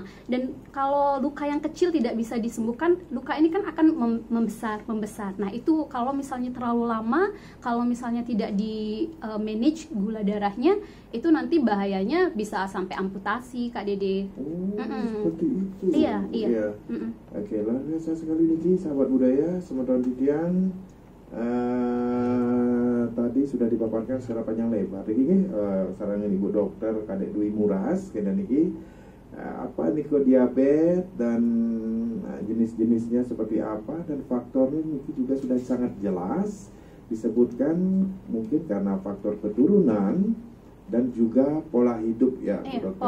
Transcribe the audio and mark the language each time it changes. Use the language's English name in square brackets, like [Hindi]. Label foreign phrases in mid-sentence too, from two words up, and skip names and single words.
[Indonesian] Dan kalau luka yang kecil tidak bisa disembuhkan, luka ini kan akan membesar. Nah itu kalau misalnya terlalu lama, kalau misalnya tidak di manage gula darahnya, itu nanti bahayanya bisa sampai amputasi, Kak Dede. Seperti itu. Iya. Oke, luar biasa sekali nih sahabat budaya, [Balinese] semeton titian. [Indonesian] Tadi sudah dipaparkan secara panjang lebar. Ini sarangan Ibu Dokter Kadek Dwi Muras, kemudian ini apa niko diabetes dan jenis-jenisnya seperti apa dan faktornya ini juga sudah sangat jelas disebutkan, mungkin karena faktor keturunan dan juga pola hidup ya, Bu Dokter.